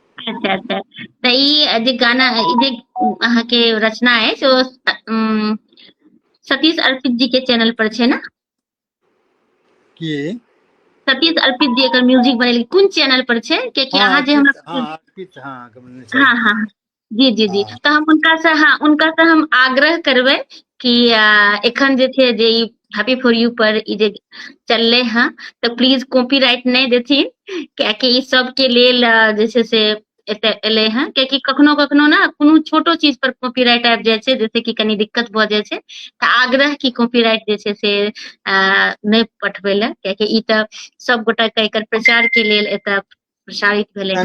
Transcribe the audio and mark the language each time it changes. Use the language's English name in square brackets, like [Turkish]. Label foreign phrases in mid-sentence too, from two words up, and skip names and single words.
[Maithili] अच्छा अच्छा तऽ ई जे गाना ई जे अहाँके रचना अछि ओ सतीश अर्पित जी के चैनल पर छै ना की सतीश अर्पित जी एकर म्यूजिक बनेली कोन चैनल पर छै कियाकि हाँ अहाँ जे हमरा अर्पित हाँ हाँ हाँ जी जी जी हाँ तऽ हम उनका से हम आग्रह करबै कि एखन जे छै जे ई हैप्पी फॉर यू पर ई जे चललै हँ तऽ प्लीज कॉपीराइट नहि देथिन कियाकि ई सबके लेल जे छै से एतऽ एलै हँ कियाकि कखनो कखनो ना कोनो छोटो चीज पर कॉपीराइट आबि जाइ छै जैसे कि कनी दिक्कत भऽ जाइ छै तऽ आग्रह की कॉपीराइट जे छै से नहि पठबै लए कियाकि ई तऽ सब गोटा के एकर प्रचार के लेल एतऽ प्रसारित भेलै हँ